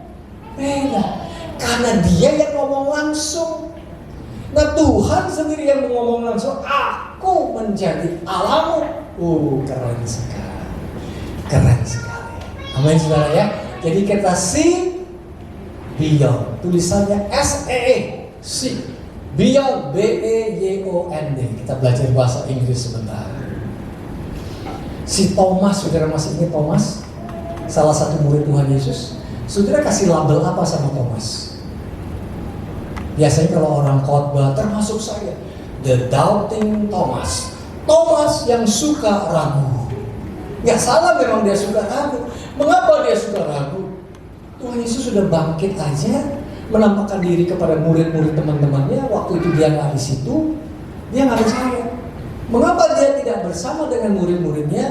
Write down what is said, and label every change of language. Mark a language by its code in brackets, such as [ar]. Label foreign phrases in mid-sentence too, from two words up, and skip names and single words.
[id] Karena dia yang ngomong langsung. Nah Tuhan sendiri yang ngomong langsung, aku menjadi Allahmu. Keren sekali. Amin saudara ya. Jadi kita [en] see Beyond. [id] Tulisannya S-E-E. [en] Seek. Beyond. [id] B-E-Y-O-N-D. Kita belajar bahasa Inggris sebentar. Si Thomas, saudara masih ingat Thomas? Salah satu murid Tuhan Yesus. Saudara kasih label apa sama Thomas? Biasanya kalau orang khotbah, termasuk saya, [en] the doubting Thomas. [id] Thomas yang suka ragu. Nggak salah memang dia suka ragu. Mengapa dia suka ragu? Tuhan Yesus sudah bangkit aja, menampakkan diri kepada murid-murid teman-temannya. Waktu itu dia nggak di situ, dia nggak percaya. Mengapa dia tidak bersama dengan murid-muridnya?